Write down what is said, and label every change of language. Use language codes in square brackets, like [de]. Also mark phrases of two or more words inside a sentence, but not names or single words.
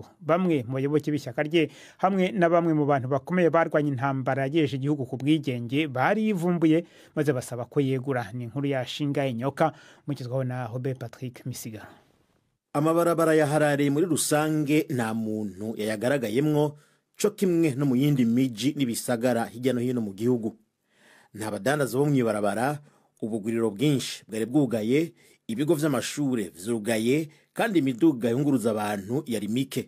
[rw] Bamwe mu bayoboke b'ishyaka rye hamwe na bamwe mu bantu bakomeye barwanya intambara yagejeje igihugu ku bwigenge barivumbuye maze basaba ko yegura. Ni inkuru ya Shinga Nyoka mukizwaho na Robert Patrick Misiga. [rn] Amabarabara ya Harare muri rusange nta muntu yayagaragayemwo, cyo kimwe no mu yindi miji n'ibisagara hirya no hino mu gihugu. Nta badandaza bo mwibarabara, ubuguriro bwinshi bwari bwugaye, ibigo vy'amashure vyugaye, kandi imiduga yunguruza abantu yari mike.